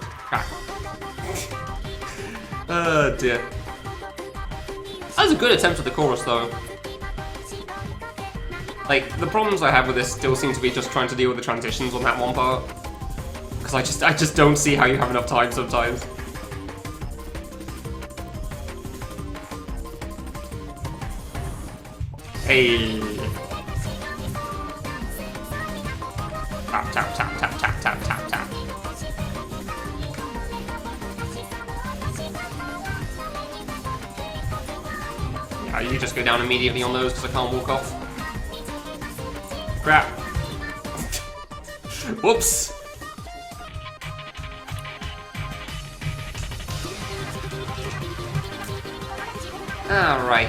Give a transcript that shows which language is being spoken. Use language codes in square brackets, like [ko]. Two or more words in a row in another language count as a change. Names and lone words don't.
[en] Crap. Oh dear. That was a good attempt at the chorus though. Like, the problems I have with this still seem to be just trying to deal with the transitions on that one part. Because I just don't see how you have enough time sometimes. Hey. Tap, tap, tap, tap, tap, tap, tap, tap. Yeah, you just go down immediately on those because I can't walk off. Crap. Whoops. Alright.